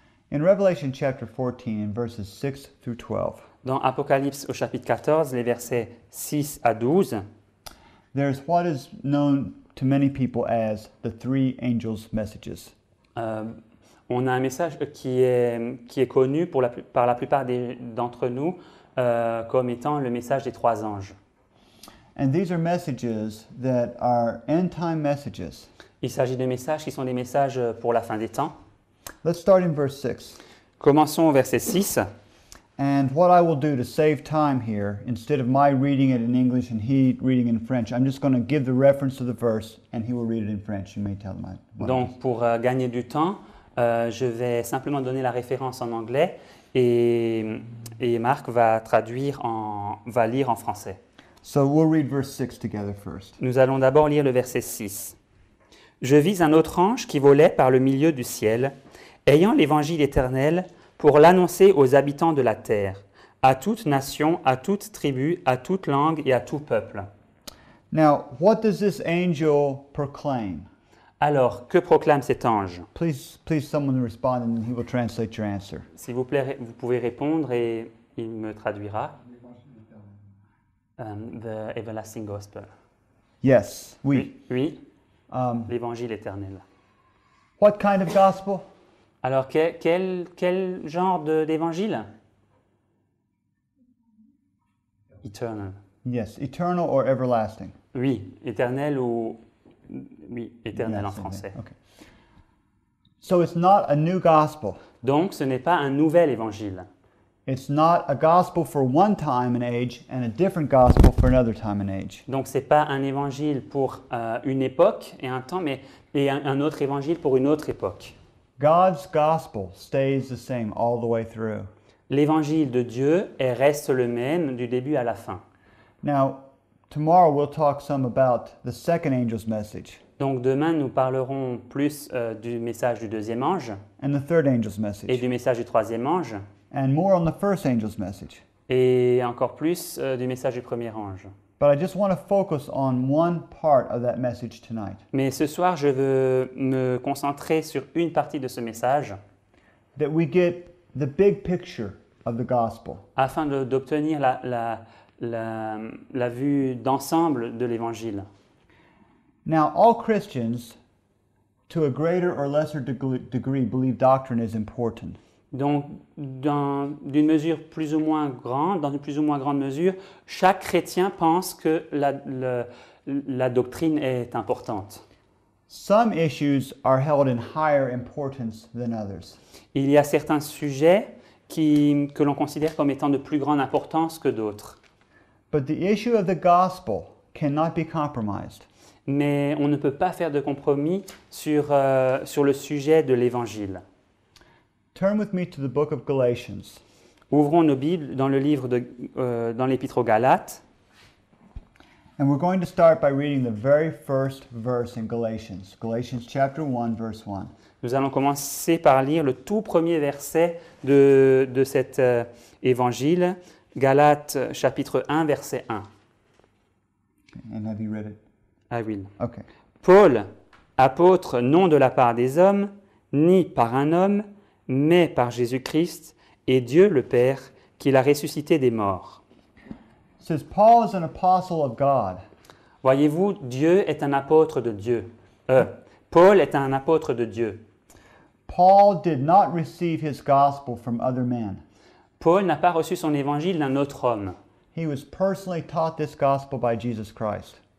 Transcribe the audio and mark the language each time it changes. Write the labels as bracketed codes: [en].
[en] In Revelation chapter 14, in verses 6 through 12, [fr] Dans Apocalypse au chapitre 14, les versets 6 à 12, [en] there's what is known to many people as the three angels' messages. [fr] on a un message qui est connu par la plupart d'entre nous comme étant le message des trois anges. [en] And these are messages that are end-time messages. [fr] Il s'agit de messages qui sont des messages pour la fin des temps. [en] Let's start in verse 6. [fr] Commençons au verset 6. [en] And what I will do to save time here, instead of my reading it in English and he reading in French, I'm just going to give the reference to the verse and he will read it in French. You may tell him what it is. [fr] Donc, pour gagner du temps, je vais simplement donner la référence en anglais et Marc va lire en français. [en] So we'll read verse 6 together first. [fr] Nous allons d'abord lire le verset 6. « Je vis un autre ange qui volait par le milieu du ciel, ayant l'évangile éternel pour l'annoncer aux habitants de la terre, à toute nation, à toute tribu, à toute langue et à tout peuple. » [en] Now, what does this angel proclaim? [fr] Alors, que proclame cet ange? [en] Please someone respond and he will translate your answer. [fr] S'il vous plaît, vous pouvez répondre et il me traduira. [en] The everlasting gospel. Yes, oui. [fr] Oui, l'évangile éternel. [en] What kind of gospel? [fr] Alors, quel genre d'évangile? [en] Eternal. Yes, eternal or everlasting. [fr] Oui, éternel ou... Oui, éternel en [en] Yes, [fr] français. [en] okay. So it's not a new gospel. [fr] Donc, ce n'est pas un nouvel évangile. [en] It's not a gospel for one time and age and a different gospel for another time and age. [fr] Donc c'est pas un évangile pour une époque et un temps, mais un autre évangile pour une autre époque. [en] God's gospel stays the same all the way through. [fr] L'évangile de Dieu reste le même du début à la fin. [en] Now, tomorrow we'll talk some about the second angel's message [fr] Donc demain, nous parlerons plus du message du deuxième ange [en] and the third angel's [fr] et [en] message, [fr] du message du troisième ange [en] and more on the first angel's message. [fr] et encore plus du message du premier ange. [en] But I just want to focus on one part of that message tonight. [fr] Mais ce soir, je veux me concentrer sur une partie de ce message [en] That we get the big picture of the gospel. [fr] afin d'obtenir la vue d'ensemble de l'évangile. [en] Now, all Christians, to a greater or lesser degree, believe doctrine is important. [fr] Donc, d'une mesure plus ou moins grande, dans une plus ou moins grande mesure, chaque chrétien pense que la doctrine est importante. [en] Some issues are held in higher importance than others. [fr] Il y a certains sujets que l'on considère comme étant de plus grande importance que d'autres. [en] But the issue of the gospel cannot be compromised. [fr] Mais on ne peut pas faire de compromis sur le sujet de l'évangile. [en] Turn with me to the book of Galatians. [fr] Ouvrons nos Bibles dans le livre dans l'Épître aux Galates. [en] And we're going to start by reading the very first verse in Galatians. Galatians chapter 1, verse 1. [fr] Nous allons commencer par lire le tout premier verset de cet évangile, Galates chapitre 1, verset 1. [en] And have you read it? I will. Okay. [fr] Paul, apôtre non de la part des hommes, ni par un homme, mais par Jésus-Christ et Dieu le Père, qui l'a ressuscité des morts. [en] It says, Paul is an apostle of God. [fr] Voyez-vous, Dieu est un apôtre de Dieu. Paul est un apôtre de Dieu. [en] Paul did not receive his gospel from other men. [fr] Paul n'a pas reçu son évangile d'un autre homme. [en] He was personally taught this gospel by Jesus Christ.